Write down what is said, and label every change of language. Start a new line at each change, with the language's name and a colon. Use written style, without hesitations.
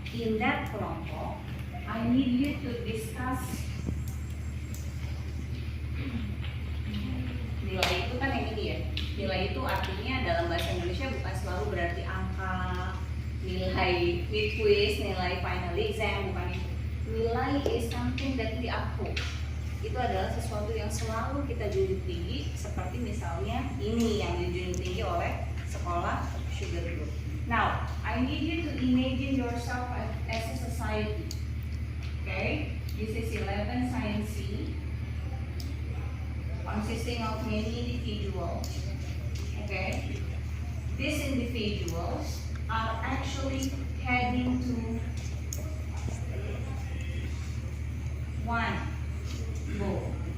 English: In that kelompok, I need you to discuss
Indonesian: nilai itu kan yang ini ya. Nilai itu artinya dalam bahasa Indonesia bukan selalu berarti angka, nilai quiz, nilai final exam, bukan itu.
English: Nilai is something that we uphold.
Indonesian: Itu adalah sesuatu yang selalu kita junjung tinggi, seperti misalnya ini yang dijunjung tinggi oleh sekolah Sugar Group.
English: Now, I need you to imagine yourself as a society. Okay, this is 11 Science C, consisting of many individuals. Okay, these individuals are actually heading to one goal.